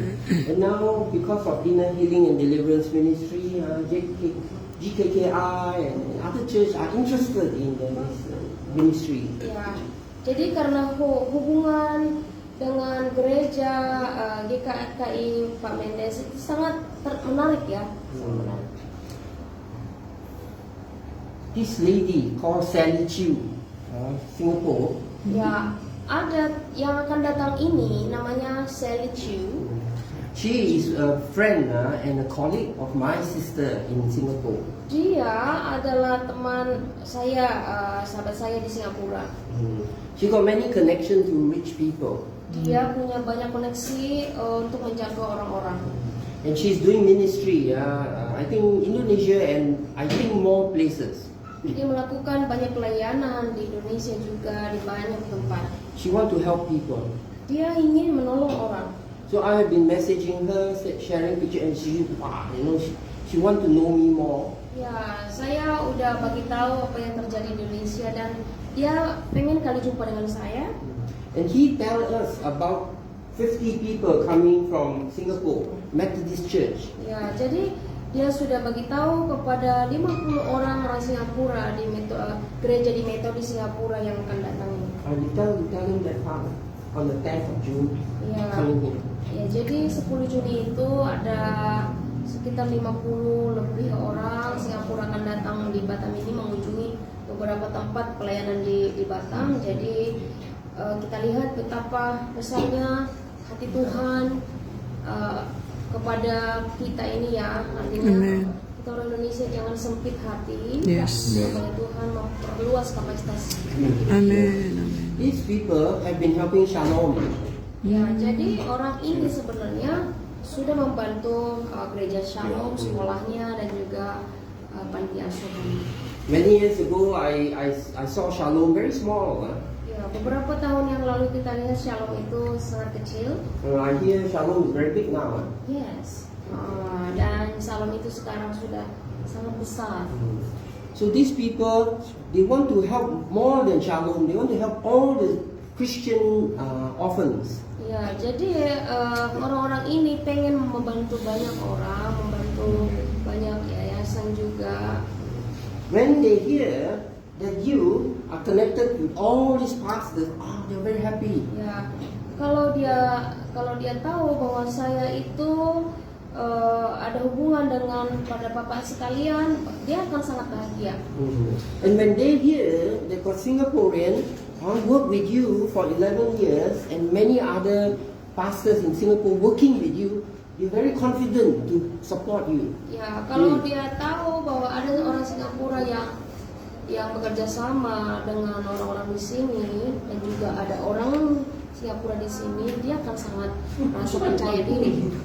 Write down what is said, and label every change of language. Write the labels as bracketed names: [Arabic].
[English] And now because of Inner Healing and Deliverance Ministry, GKKI and other church are interested in this ministry. [Indonesian] Ya, jadi karena hubungan dengan gereja GKI Pak Mendes itu sangat menarik ya. Sangat menarik. [English] This lady called Sally Chew, Singapore. [Indonesian] Ya, ada yang akan datang ini namanya Sally Chew. [English] She is a friend and a colleague of my sister in Singapore. [Indonesian] Dia adalah teman saya, sahabat saya di Singapura. [English] She got many connections to rich people. [Indonesian] Dia punya banyak koneksi untuk menjangkau orang-orang. [English] And she's doing ministry, I think Indonesia and I think more places. [Indonesian] Dia melakukan banyak pelayanan di Indonesia juga di banyak tempat. [English] She want to help people. [Indonesian] Dia ingin menolong orang. [English] So I have been messaging her, sharing picture, and she want to know me more. [Indonesian] Ya, saya udah bagi tahu apa yang terjadi di Indonesia dan dia pengen kali jumpa dengan saya. [English] And he tell us about 50 people coming from Singapore Methodist Church. [Indonesian] Ya, jadi dia sudah bagi tahu kepada 50 orang Singapura di gereja di Metodis Singapura yang akan datang. [English] I will tell him that on the 10th of June [Indonesian] Ya, [English] coming here. [Indonesian] ya, jadi 10 Juni itu ada sekitar 50 lebih orang Singapura akan datang di Batam ini mengunjungi beberapa tempat pelayanan di Batam. Jadi kita lihat betapa besarnya hati Tuhan kepada kita ini ya. Artinya Amen. kita orang Indonesia jangan sempit hati. [English] Yes. [Indonesian] Supaya Tuhan memperluas kapasitas. Amen. Amen. [English] These people have been helping Shalom. [Indonesian] Ya, jadi orang ini sebenarnya sudah membantu gereja Shalom, sekolahnya dan juga panti asuhan. [English] Many years ago, I saw Shalom very small. [Indonesian] Ya, beberapa tahun yang lalu kita lihat Shalom itu sangat kecil. [English] I hear Shalom is very big now. [Indonesian] Yes. Dan Shalom itu sekarang sudah sangat besar. [English] So these people, they want to help more than Shalom. They want to help all the Christian orphans. [Indonesian] Ya, jadi orang-orang ini pengen membantu banyak orang, membantu banyak yayasan juga. [English] When they hear that you are connected with all these pastors, they're very happy. [Indonesian] Ya, kalau dia tahu bahwa saya itu ada hubungan dengan pada bapak sekalian, dia akan sangat bahagia. [English] And when they hear that got Singaporean work with you for 11 years and many other pastors in Singapore working with you, they're very confident to support you. [Indonesian] Ya, kalau dia tahu bahwa ada orang Singapura yang bekerja sama dengan orang-orang di sini dan juga ada orang Singapura di sini, dia akan sangat merasa percaya diri.